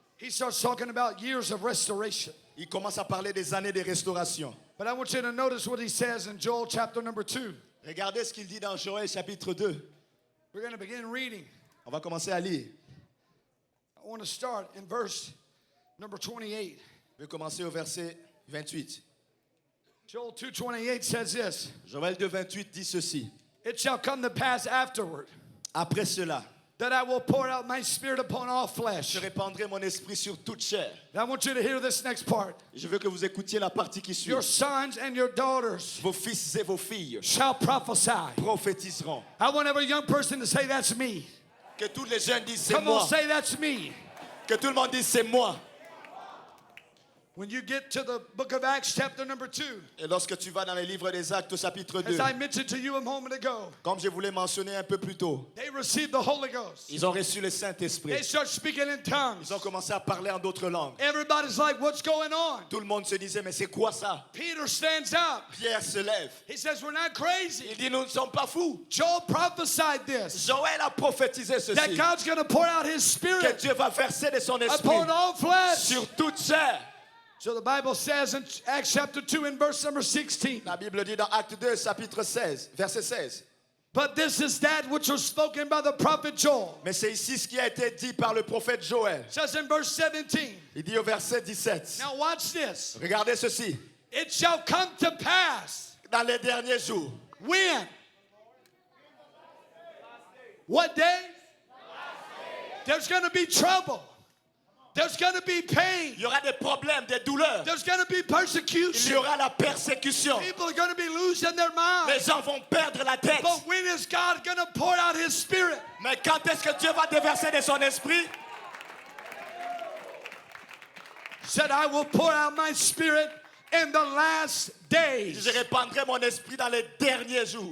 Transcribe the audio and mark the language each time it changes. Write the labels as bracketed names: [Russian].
[English] He starts talking about years of restoration. [French] Il commence à parler des années de restauration. [English] But I want you to notice what he says in Joel chapter number 2. [French] Regardez ce qu'il dit dans Joël chapitre 2. [English] We're gonna begin reading. [French] On va commencer à lire. [English] I want to start in verse number 28. [French] Je vais commencer au verset 28. [English] Joel 2:28 says this. [French] Joël 2, 28 dit ceci. [English] It shall come to pass afterward [French] Après cela, [English] that I will pour out my spirit upon all [French] je [English] flesh. [French] répandrai mon esprit sur toute chair. [English] And I want you to hear this next part. [French] Je veux que vous écoutiez la partie qui suit. [English] Your sons and your daughters [French] Vos fils et vos filles [English] shall prophesy. [French] prophétiseront. [English] I want every young person to say that's me. [French] Que tous les jeunes disent c'est [English] Come [French] moi. [English] on, say that's me. [French] Que tout le monde dise c'est moi. [English] When you get to the book of Acts, chapter number 2, [French] Et lorsque tu vas dans les livres des Actes au chapitre 2, [English] as I mentioned to you a moment ago, [French] comme je vous l'ai mentionné un peu plus tôt, [English] they received the Holy Ghost. [French] ils ont reçu le [English] They [French] Saint-Esprit. [English] start speaking in tongues. [French] Ils ont commencé à parler en d'autres langues. [English] Everybody's like, what's going on? [French] Tout le monde se disait, mais c'est quoi ça? [English] Peter stands up. [French] Pierre se lève. [English] He says, we're not crazy. [French] Il dit, nous ne sommes pas fous. [English] Joel prophesied this, [French] Joël a prophétisé [English] that [French] ceci, [English] God's going to pour out his [French] que [English] spirit [French] Dieu va verser de son esprit [English] upon all flesh. [French] sur toute chair. [English] So the Bible says in Acts chapter 2 in verse number 16, [French] La Bible dit dans Acte 2, chapitre 16, verset 16. [English] but this is that which was spoken by the prophet Joel. [French] Mais c'est ici ce qui a été dit par le prophète Joël. [English] It says in verse 17, [French] Il dit au verset 17. [English] now watch this. [French] Regardez ceci. [English] It shall come to pass. [French] Dans les derniers jours. [English] When? What day? There's going to be trouble. There's going to be pain. [French] Il y aura des problèmes, des douleurs. [English] There's going to be [French] Il y [English] persecution. [French] aura la persécution. [English] People are going to be losing their minds. [French] Les gens vont perdre la tête. [English] But when is God going to pour out his spirit? [French] Mais quand est-ce que Dieu va déverser de son esprit? [English] Said, I will pour out my spirit in the last days. [French] Je répandrai mon esprit dans les derniers jours.